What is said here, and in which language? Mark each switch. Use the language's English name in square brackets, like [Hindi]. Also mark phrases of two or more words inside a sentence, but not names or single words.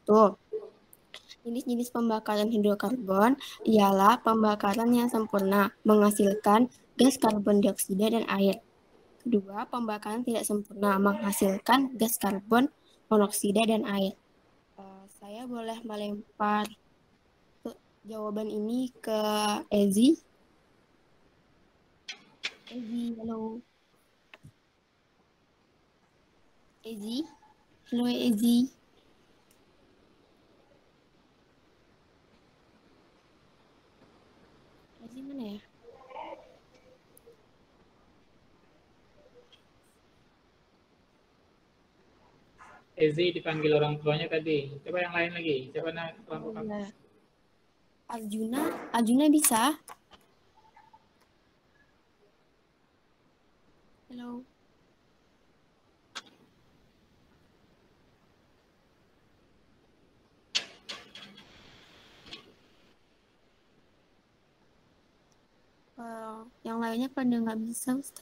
[Indonesian] Jenis-jenis pembakaran hidrokarbon ialah pembakaran yang sempurna, menghasilkan gas karbon dioksida dan air. Kedua, pembakaran tidak sempurna, menghasilkan gas karbon monoksida dan air. Saya boleh melempar jawaban ini ke Ezi. Ezi, halo. Ezi, halo Ezi. Ezi mana ya? Ezi dipanggil orang tuanya tadi. Coba yang lain lagi. Coba kelompok kamu. Iya. Arjuna bisa? Halo. Yang lainnya pada nggak bisa, Ustaz.